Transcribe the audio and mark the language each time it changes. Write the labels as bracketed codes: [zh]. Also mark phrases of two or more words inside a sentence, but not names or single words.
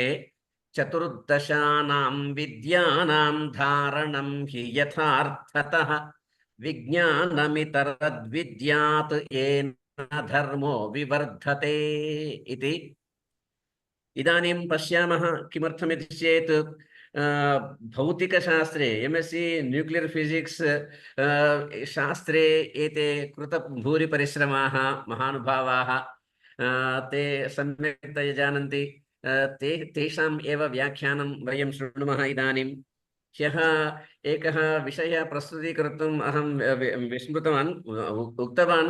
[sa] చతుర్దశానాం విద్యానాం ధారణం హి యథార్థతః విజ్ఞానమితరద్విద్యాత్ ఏన ధర్మో వివర్ధతే ఇతి. ఇదానీం పశ్యామः కిమర్థమితి చేత్ భౌతికశాస్త్రే [en] MSc nuclear physics [sa] శాస్త్రే एते कृतभूरिपरिश्रमाः महानुभावाः ते सम्यक्तया जानन्ति. तेषाम् एव व्याख्यानं वयं शृणुमः. इदानीं ह्यः एकः विषयः प्रस्तुतीकर्तुम् अहं विस्मृतवान्, उक्तवान्.